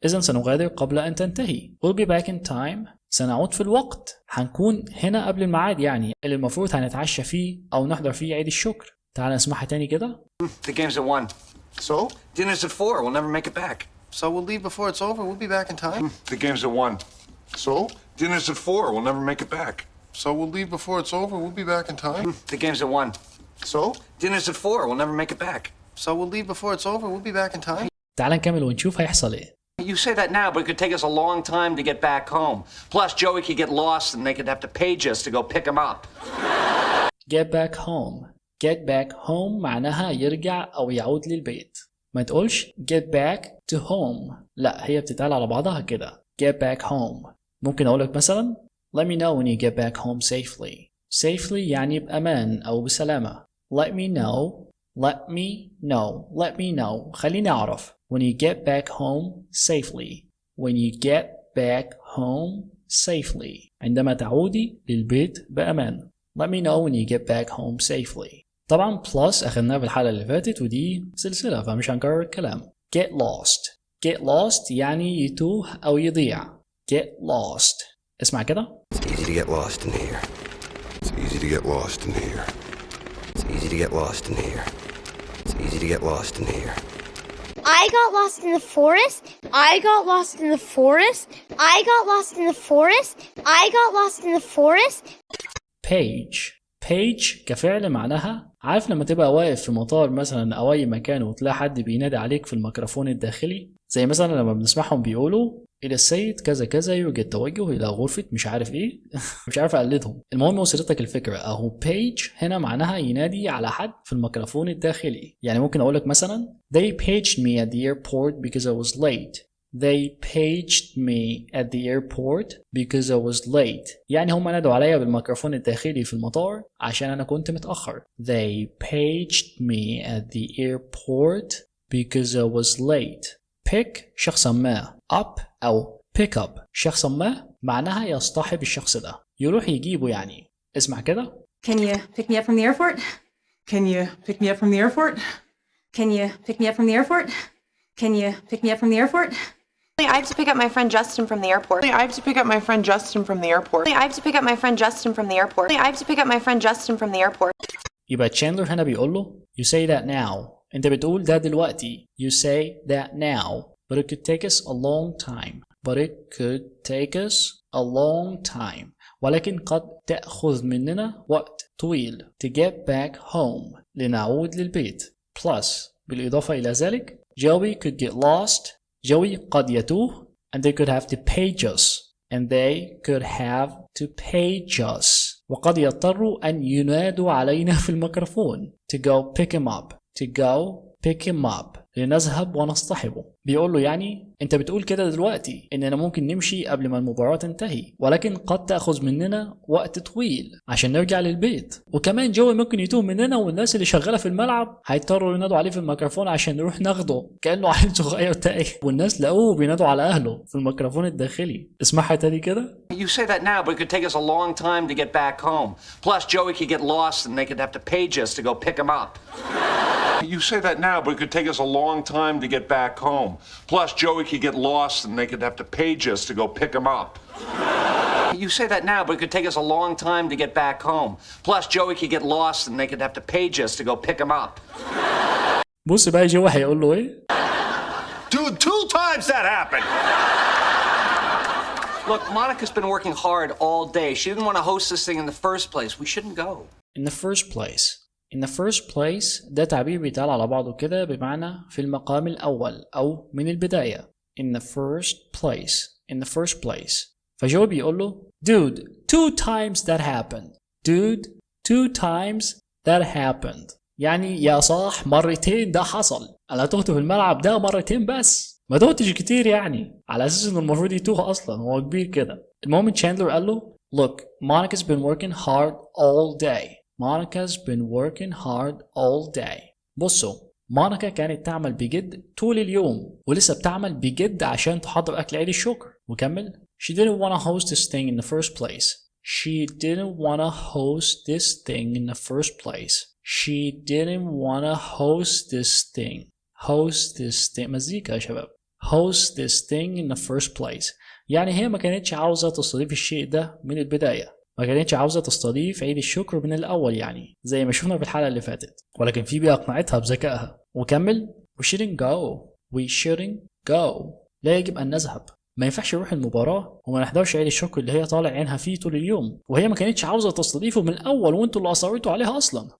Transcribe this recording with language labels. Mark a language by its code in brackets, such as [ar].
[ar] إذن سنغادر قبل أن تنتهي. [en] We'll be back in time. [ar] سنعود في الوقت. هنكون هنا قبل الميعاد يعني اللي المفروض هنتعشى فيه أو نحضر فيه عيد الشكر. تعال نسمعها تاني كده. [en] The game's at 1. So? Dinner's at 4. We'll never make it back. So we'll leave before it's over. We'll be back in time. The game's at 1. So? Dinner's at 4. We'll never make it back. So we'll leave before it's over. We'll be back in time. The game's at 1. So? Dinner's at 4. We'll never make it back. So we'll leave before it's over. We'll be back in time. [ar] تعال نكمل ونشوف هيحصل ايه. [en] You say that now, but it could take us a long time to get back home. Plus, Joey could get lost and they could have to page us to go pick him up. Get back home. Get back home [ar] معناها يرجع أو يعود للبيت. ما تقولش [en] get back to home. [ar] لا هي بتتقال على بعضها كده. [en] Get back home. [ar] ممكن أقولك مثلا [en] Let me know when you get back home safely. [ar] Safely يعني بأمان أو بسلامة. [en] Let me know. Let me know. Let me know. [ar] خليني أعرف. [en] When you get back home safely. When you get back home safely. [ar] عندما تعودي للبيت بأمان. [en] Let me know when you get back home safely. [ar] طبعا plus أخذناها في الحلقة اللي فاتت ودي سلسلة فمش هنكرر الكلام. [en] Get lost. Get lost [ar] يعني يتوه أو يضيع. [en] Get lost. [ar] اسمع كده. [en] It's easy to get lost in here. It's easy to get lost in here. It's easy to get lost in here. It's easy to get lost in here. I got lost in the forest. I got lost in the forest. I got lost in the forest. I got lost in the forest. Page. [ar] page كفعل معناها، عارف لما تبقى واقف في مطار مثلا أو أي مكان وتلاقي حد بينادي عليك في الميكروفون الداخلي، زي مثلا لما بنسمعهم بيقولوا إلى السيد كذا كذا يوجد توجه إلى غرفة مش عارف إيه. مش عارف أقلدهم. المهم وصلتك الفكرة أهو. page هنا معناها ينادي على حد في الميكروفون الداخلي. يعني ممكن أقول لك مثلا [en] they paged me at the airport because I was late. They paged me at the airport because I was late. [ar] يعني هم نادوا عليا بالميكروفون الداخلي في المطار عشان أنا كنت متأخر. [en] They paged me at the airport because I was late. [ar] pick شخصا ما، up أو pick up شخصا ما معناها يصطحب الشخص ده، يروح يجيبه يعني. اسمع كده. [en] Can you pick me up from the airport? Can you pick me up from the airport? Can you pick me up from the airport? Can you pick me up from the airport? I have to pick up my friend Justin from the airport. I have to pick up my friend Justin from the airport. I have to pick up my friend Justin from the airport. I have to pick up my friend Justin from the airport. [ar] يبقى تشاندلر هنا بيقول له [en] you say that now. [ar] انت بتقول ده دلوقتي. [en] You say that now. But it could take us a long time. But it could take us a long time. [ar] ولكن قد تأخذ مننا وقت طويل [en] to get back home. [ar] لنعود للبيت. [en] Plus [ar] بالإضافة إلى ذلك [en] Joey could get lost. [ar] Joey قد يتوه. [en] And they could have to page us. And they could have to page us. [ar] وقد يضطروا أن ينادوا علينا في الميكروفون. [en] To go pick him up. To go pick him up. [ar] لنذهب ونصطحبه. بيقول له يعني انت بتقول كده دلوقتي اننا ممكن نمشي قبل ما المباراة تنتهي، ولكن قد تأخذ مننا وقت طويل عشان نرجع للبيت. وكمان جوي ممكن يتوه مننا، والناس اللي شغالة في الملعب هيضطروا ينادوا عليه في الميكروفون عشان نروح ناخده كأنه عيل صغير تايه، والناس لقوه بينادوا على اهله في الميكروفون الداخلي. اسمعها تاني كده. [en] You say that now, but it could take us a long time to get back home. Plus, Joey could get lost and they could have to page us to go pick him up. You say that now, but it could take us a long time to get back home. Plus, Joey could get lost and they could have to page us to go pick him up. You say that now, but it could take us a long time to get back home. Plus, Joey could get lost and they could have to page us to go pick him up. [ar] بص بقى جوي هيقول له ايه؟ [en] Dude, 2 times that happened! Look, Monica's been working hard all day. She didn't want to host this thing in the first place. We shouldn't go. In the first place. In the first place [ar] ده تعبير بيتقال على بعضه كده بمعنى في المقام الأول أو من البداية. [en] In the first place. In the first place. [ar] فجوي بيقول له [en] Dude, 2 times that happened. Dude, 2 times that happened. [ar] يعني يا صاح مرتين ده حصل. أنا تهت في الملعب ده مرتين بس. ما تهتش كتير يعني. على أساس إنه المفروض يتوه أصلا، هو كبير كده. المهم تشاندلر قال له [en] Look, Monica's been working hard all day. Monica's been working hard all day. [ar] بصوا، مونيكا كانت تعمل بجد طول اليوم ولسه بتعمل بجد عشان تحضر أكل عيد الشكر. وكمل. [en] She didn't want to host this thing in the first place. She didn't want to host this thing in the first place. She didn't want to host this thing. Host this thing. [ar] مزيكا يا شباب. [en] Host this thing in the first place. [ar] يعني هي ما كانتش عاوزة تستضيف الشيء ده من البداية. ما كانتش عاوزة تستضيف عيد الشكر من الأول يعني زي ما شفنا في الحلقة اللي فاتت، ولكن في بيئة أقنعتها بذكائها. وكمل. [en] We shouldn't go. We shouldn't go. [ar] لا يجب أن نذهب. ما ينفعش نروح المباراة وما نحضرش عيد الشكر اللي هي طالع عينها فيه طول اليوم، وهي ما كانتش عاوزة تستضيفه من الأول وانتوا اللي أصريتوا عليها أصلا.